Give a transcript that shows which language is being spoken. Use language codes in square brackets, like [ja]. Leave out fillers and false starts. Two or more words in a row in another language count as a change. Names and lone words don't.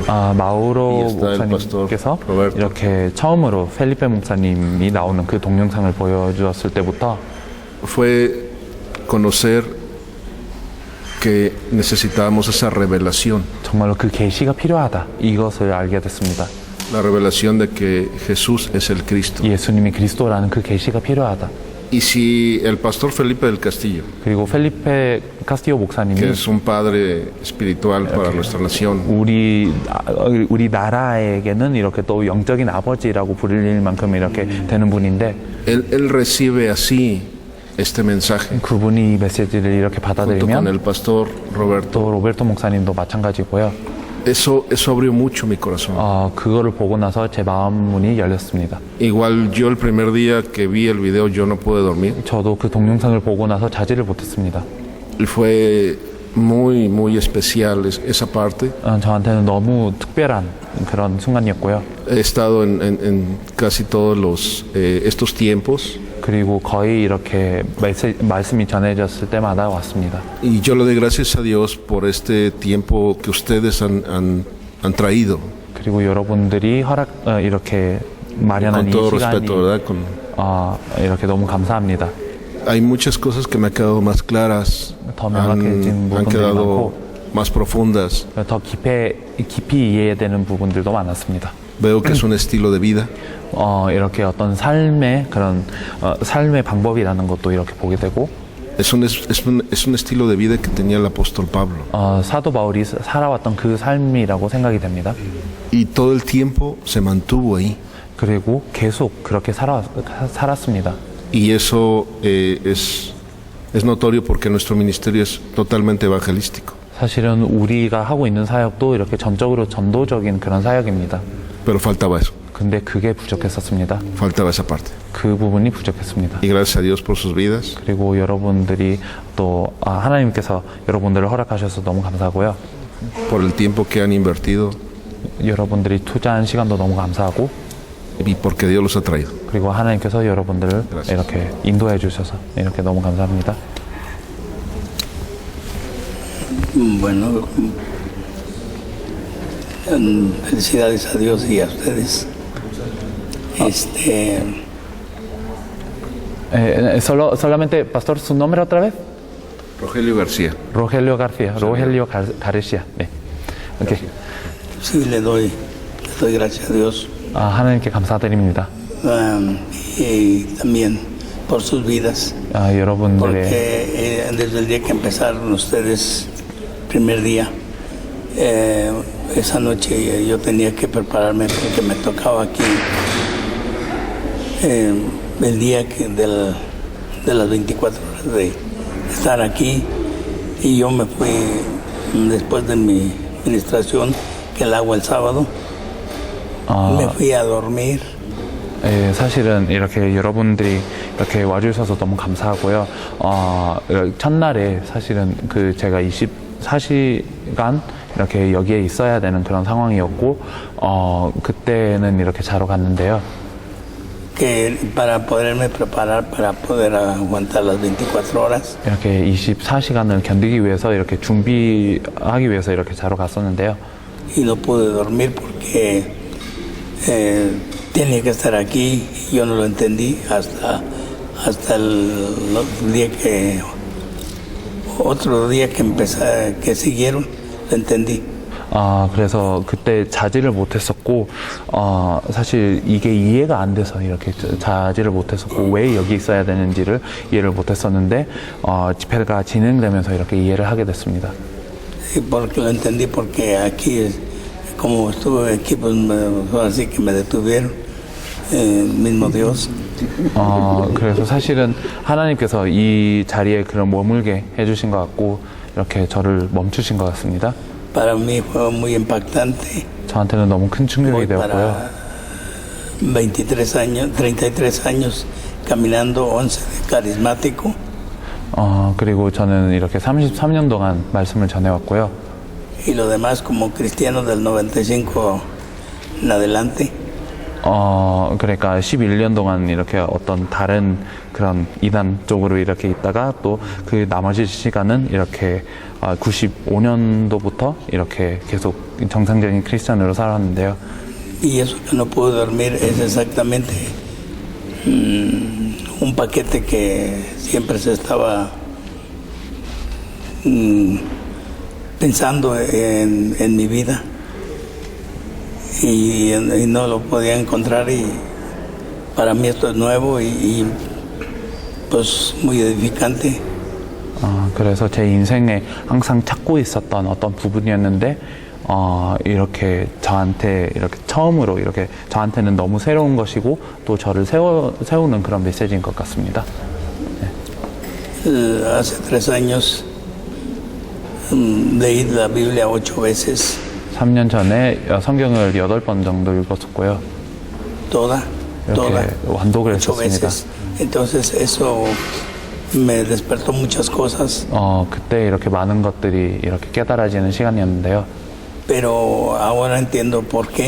[ko] 마우로 [es] Y está el [ko] 목사님께서 [es] pastor Roberto. [ko] 이렇게 처음으로 펠리페 목사님이 나오는 그 동영상을 보여주었을 때부터 [es] Fue conocer que necesitábamos esa revelación, [ko] 정말로 그 계시가 필요하다 이것을 알게 됐습니다. [es] la revelación de que Jesús es el Cristo. [ko] 예수님이 그리스도라는 그 계시가 필요하다. [es] Y si el pastor Felipe del Castillo, [ko] 그리고 펠리페 카스티오 목사님이 [es] que es un padre espiritual para nuestra nación, [ko] 우리 나라에게는 이렇게 또 영적인 아버지라고 부릴 만큼 이렇게 되는 분인데 [es] él recibe así este mensaje [ko] 그분이 이 메시지를 이렇게 [es] junto con [ko] 받아들이면 [es] el pastor Roberto. [ko] 또 로베르토 목사님도 마찬가지고요. [es] Eso abrió mucho mi corazón. [ko] 그거를 보고 나서 제 마음 문이 열렸습니다. [es] Igual yo el primer día que vi el video yo no pude dormir. [ko] 저도 그 동영상을 보고 나서 자지를 못했습니다. [es] Y fue muy especial esa parte. [ko] 저한테는 너무 특별한 그런 순간이었고요. [es] He estado en casi todos estos tiempos. [ko] 그리고 거의 이렇게 말씀이 전해졌을 때마다 왔습니다. [es] Y yo le doy gracias a Dios por este tiempo que ustedes han traído. [ko] 그리고 여러분들이 이렇게 마련한 [es] Con [ko] 이 [es] todo [ko] 시간이 [es] respeto, ¿verdad? [ko] 이렇게 너무 감사합니다. [es] Hay muchas cosas que me han quedado más claras, [ko] 더 명확해진 [es] han [ko] 부분들이 [es] quedado [ko] 많고 [es] más profundas. [ko] 더 깊이 이해되는 부분들도 많았습니다. [es] Veo que es un estilo de vida. [ko] 이렇게 어떤 삶의 그런 삶의 방법이라는 것도 이렇게 보게 되고 [es] Es un estilo de vida que tenía el apóstol Pablo. [ko] 사도 바울이 살아왔던 그 삶이라고 생각이 됩니다. [es] Y todo el tiempo se mantuvo ahí. [ko] 그리고 계속 그렇게 살았습니다. [es] Y eso es notorio porque nuestro ministerio es totalmente evangelístico. [ko] 사실은 우리가 하고 있는 사역도 이렇게 전적으로 전도적인 그런 사역입니다. [es] Pero faltaba eso, [ko] 근데 그게 부족했었습니다. [es] faltaba esa parte. [ko] 그 부분이 부족했습니다. [es] Y gracias a Dios por sus vidas. [ko] 그리고 여러분들이 또 하나님께서 여러분들을 허락하셔서 너무 감사하고요. [es] Por el tiempo que han invertido [ko] 여러분들이 투자한 시간도 너무 감사하고 [es] y porque Dios los ha traído. [ko] 그리고 하나님께서 여러분들을 [es] Gracias. [ko] 이렇게 인도해 주셔서 이렇게 너무 감사합니다. [es] Bueno, felicidades a Dios y a ustedes. Solamente, pastor, ¿su nombre otra vez? Rogelio García. Rogelio García. Rogelio García. 네. Okay. Sí, le doy gracias a Dios [ko] 하나님께 감사드립니다. [es] y también por sus vidas, [ko] 여러분들의 [es] porque desde el día que empezaron ustedes, primer día, esa noche yo tenía que prepararme porque me tocaba aquí el día de las 24 horas de estar aquí, y yo me fui después de mi administración, que el agua el sábado, me fui a dormir. [ko] 사실은 이렇게 여러분들이 이렇게 와주셔서 너무 감사하고요. 첫날에 사실은 제가 24시간 이렇게 여기에 있어야 되는 그런 상황이었고, 그때는 이렇게 자러 갔는데요. [es] Que para poderme preparar para poder aguantar las 24 horas. [ko] 이렇게 24시간을 견디기 위해서 이렇게 준비하기 위해서 이렇게 자러 갔었는데요. [es] Y no pude dormir porque tenía que estar aquí. Yo no lo entendí hasta el día otro día que siguieron, lo entendí. [ko] 그래서 그때 자지를 못했었고, 사실 이게 이해가 안 돼서 이렇게 자지를 못했었고, 왜 여기 있어야 되는지를 이해를 못했었는데, 집회가 진행되면서 이렇게 이해를 하게 됐습니다. [es] Y porque lo entendí porque aquí, como estuve aquí, pues así que me detuvieron, mismo Dios. [ko] 그래서 사실은 하나님께서 이 자리에 그런 머물게 해주신 것 같고, 이렇게 저를 멈추신 것 같습니다. [es] Para mí fue muy impactante. [ko] 저한테는 너무 큰 충격이 [es] Voy [ko] 되었고요. [es] para 33 años caminando, 11 de carismático. [ko] 그리고 저는 이렇게 33년 동안 말씀을 전해왔고요. [es] Y lo demás como cristiano del 95 en adelante. [ko] 그러니까 11년 동안 이렇게 어떤 다른 그런 이단 쪽으로 이렇게 있다가 또 그 나머지 시간은 이렇게 95년도부터 이렇게 계속 정상적인 크리스찬으로 살았는데요. [es] Y eso que no pude dormir es exactamente un paquete que siempre se estaba pensando en mi vida y no lo podía encontrar y para mí esto es nuevo y pues muy edificante. [ko] 그래서 제 인생에 항상 찾고 있었던 어떤 부분이었는데 이렇게 저한테 이렇게 처음으로 이렇게 저한테는 너무 새로운 것이고 또 저를 세우는 그런 메시지인 것 같습니다. [es] Hace 3 años leí la Biblia 8 veces. [ko] 3년 전에 성경을 8번 정도 읽었었고요. [es] Toda. [ko] 이렇게 완독을 [es] 8 [ko] 했었습니다. [es] veces. Entonces eso me despertó muchas cosas. [ko] 그때 이렇게 많은 것들이 이렇게 깨달아지는 시간이었는데요. [es] Pero ahora entiendo por qué.